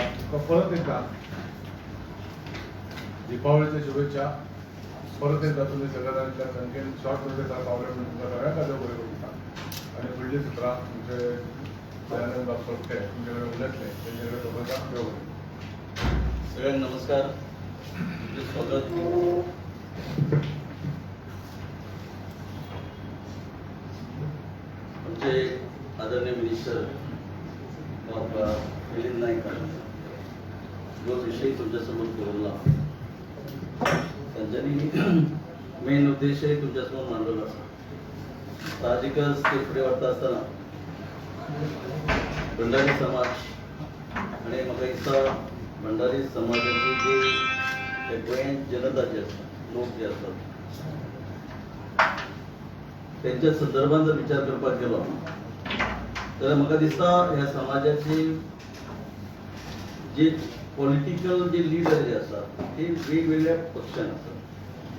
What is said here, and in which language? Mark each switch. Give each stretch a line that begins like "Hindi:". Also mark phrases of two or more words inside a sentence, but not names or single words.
Konkani: तुका परत एकदा दीपावळीच्या शुभेच्छा. परत एकदा तुम्ही सगळ्यांच्या संख्येन
English: short notice
Konkani: पावले म्हणून तुमकां सगळ्यांक खातीर बरें करता आणि फुडलीं सुत्रां तुमचे दयानंद बाब सोपटे तुमचे कडेन उलयतले तेंचे कडेन खबरदार घेवं.
Marathi: सगळ्यांना नमस्कार. स्वागत. आमचे आदरणीय मिनिस्टर मिलिंद नाईक जो विषय तुमच्यासमोर ठेवला त्यांच्यानी मेन उद्देश तुमच्यासमोर मांडलेला असा.
Konkani: साहजिकच ते पुढे वाटत असताना भंडारी समाज आणि म्हाका दिसता भंडारी समाजाची जे गोंयांत जनता जी आसा लोक जे असतात त्यांच्या संदर्भात जर विचार करपाक गेलो तर म्हाका दिसता ह्या समाजाचे जे पॉलिटिकल जे लिडर जे असतात ते वेगवेगळ्या पक्षान असतात.